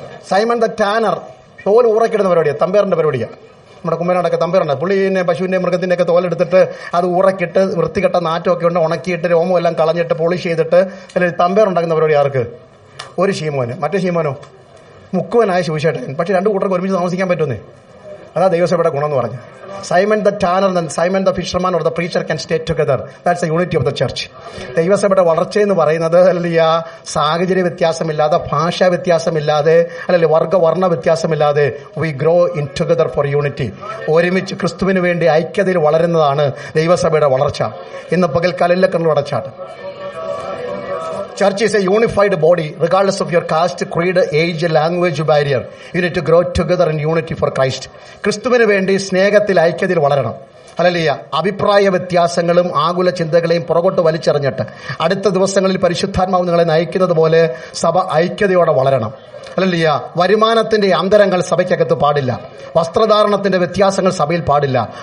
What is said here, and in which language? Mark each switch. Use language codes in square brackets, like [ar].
[ml] Simon the Tanner, തോൽ ഊറക്കിടുന്ന പരിപാടിയാണ്, തമ്പേറിന്റെ പരിപാടിയാണ്. നമ്മുടെ കുമ്പനാടൊക്കെ തമ്പേറുണ്ട്. പുള്ളിനെ പശുവിന്റെ മൃഗത്തിന്റെ ഒക്കെ തോലെടുത്തിട്ട് അത് ഊറക്കിട്ട് വൃത്തികെട്ട നാറ്റമൊക്കെ ഉണ്ട് ഉണക്കിയിട്ട് രോമം എല്ലാം കളഞ്ഞിട്ട് പോളിഷ് ചെയ്തിട്ട് അല്ലെങ്കിൽ തമ്പേറുണ്ടാക്കുന്ന പരിപാടി ആർക്ക്? ഒരു ഷീമോന്. മറ്റേ ഷീമോനോ മുക്കുവനായ ശിവശേട്ടൻ. പക്ഷെ 2 കൂട്ടർക്ക് ഒരുമിച്ച് താമസിക്കാൻ പറ്റുന്നേ. അതാ ദൈവസഭയുടെ ഗുണം എന്ന് പറഞ്ഞു. [en] Simon the tanner and Simon the fisherman or the preacher can stay together. That's the unity of the church. [ml] ദൈവസഭയുടെ വളർച്ചയെന്ന് പറയുന്നത് അല്ലെ സാഹചര്യ വ്യത്യാസമില്ലാതെ, ഭാഷാ വ്യത്യാസമില്ലാതെ, അല്ലെ വർണ്ണ വ്യത്യാസമില്ലാതെ [en] we grow in together for unity. [ml] ഒരുമിച്ച് ക്രിസ്തുവിന് വേണ്ടി ഐക്യതയിൽ വളരുന്നതാണ് ദൈവസഭയുടെ വളർച്ച. ഇന്ന് പകൽക്കാലിലെ കണ്ണു അടച്ചാട്ട്. [en] Church is a unified body regardless of your caste, creed, age, language barrier. You need to grow together in unity for Christ. [ml] ക്രിസ്തുവിന് വേണ്ടി സ്നേഹത്തിൽ ഐക്യതയിൽ വളരണം. ഹല്ലേലൂയ. അഭിപ്രായ വ്യത്യാസങ്ങളും ആകുല ചിന്തകളെയും പുറകോട്ട് വലിച്ചെറിഞ്ഞിട്ട് അടുത്ത ദിവസങ്ങളിൽ പരിശുദ്ധാത്മാവ് നിങ്ങളെ നയിക്കുന്നത് പോലെ സഭ ഐക്യതയോടെ വളരണം. ഹല്ലേലൂയ. വരുമാനത്തിന്റെ അന്തരങ്ങൾ സഭയ്ക്കകത്ത് പാടില്ല. വസ്ത്രധാരണത്തിന്റെ വ്യത്യാസങ്ങൾ സഭയിൽ പാടില്ല.